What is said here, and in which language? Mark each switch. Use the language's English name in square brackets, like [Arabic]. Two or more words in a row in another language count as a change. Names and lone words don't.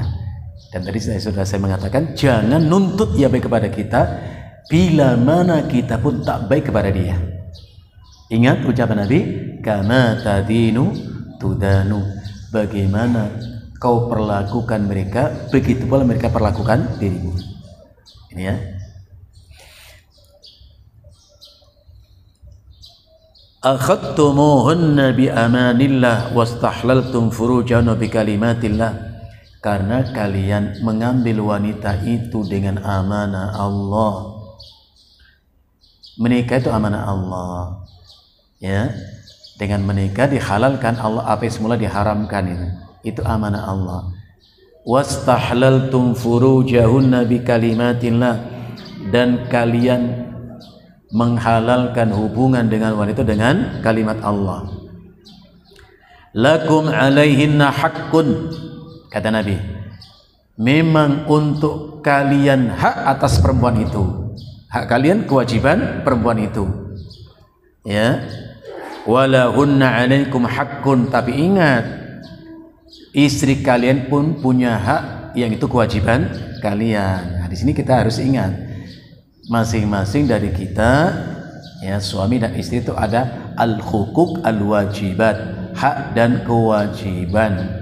[Indonesian] Dan tadi sudah saya mengatakan, jangan nuntut ia baik kepada kita bila mana kita pun tak baik kepada dia. Ingat ucapan Nabi, [Arabic] كما تدين تدان, [Indonesian] bagaimana kau perlakukan mereka, begitu pula mereka perlakukan dirimu. Ini ya. [Arabic] أخذتموهن بأمان الله واستحللتم فروجهن بكلمة الله. [Indonesian] Karena kalian mengambil wanita itu dengan amanah Allah. Menikah itu amanah Allah. Ya. Dengan menikah dihalalkan Allah apa yang semula diharamkan itu. Itu amanah Allah. [Arabic] واستحللتم فروجهن بكلمة الله, [Indonesian] dan kalian menghalalkan hubungan dengan wanita dengan kalimat Allah. [Arabic] لكم عليهن حق, [Indonesian] kata Nabi, memang untuk kalian hak atas perempuan itu. Hak kalian, kewajiban perempuan itu. [Arabic] Ya. ولهن عليكم حق, [Indonesian] tapi ingat, istri kalian pun punya hak yang itu kewajiban kalian. Nah, di sini kita harus ingat, masing-masing dari kita, ya, suami dan istri itu ada [Arabic] الحقوق الواجبات, [Indonesian] hak dan kewajiban.